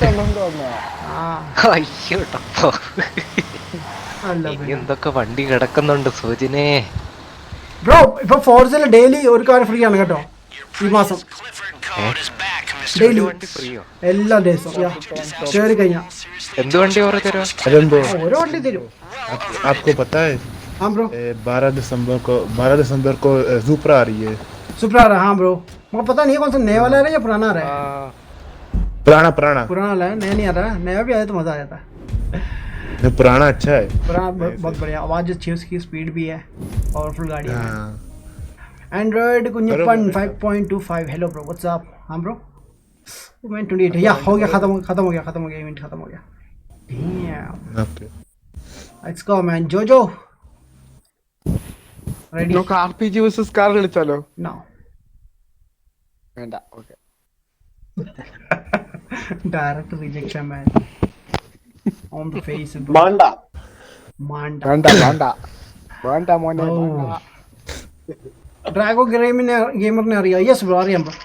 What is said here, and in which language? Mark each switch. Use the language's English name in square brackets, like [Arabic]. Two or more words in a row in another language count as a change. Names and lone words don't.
[Malayalam] എന്തൊക്കെ വണ്ടി കിടക്കുന്നുണ്ട് സൂചിനെ. ബ്രോ ഇപ്പൊ ഫോർസിൽ ഡെയിലി ഒരു കാർ ഫ്രീ ആണ് കേട്ടോ ഈ മാസം. ഡെയിലി എല്ലാ ദിവസവും കയറി കഴിഞ്ഞാ എന്ത് വണ്ടി ഓരോ തരും? ഓരോ വണ്ടി തരും. [Hindi] आपको पता है? हाँ ब्रो 12 दिसंबर को सुपरा आ रही है. सुपरा आ रहा है. हाँ ब्रो मुझे पता नहीं है कौन सा नया वाला है या पुराना आ रहा है. पुराना पुराना पुराना है, नया नहीं आता, नया भी आया तो मज़ा आ जाता है। पुराना अच्छा है। पुराना बहुत बढ़िया, आवाज़ अच्छी है उसकी, स्पीड भी है, पावरफुल गाड़ी है। हाँ [English] एंड्रॉइड कुंजपन 5.25 hello bro what's up. [Hindi] हाँ ब्रो मैं 28 या हो गया, खत्म हो गया इवेंट खत्म हो गया। ओके [English] let's go man. जोजो ready? [Malayalam] നമുക്ക് RPG vs കാർ കളിച്ചാലോ? നോ വേണ്ട. ഓക്കെ. [English] direct rejection man on the face. [Malayalam] മാണ്ട മാണ്ട വേണ്ട മോനെ വേണ്ട. ഡ്രാഗോ ഗെയിമറിനെ അറിയാം? [English] yes bro [Malayalam] അറിയാം ബ്രോ.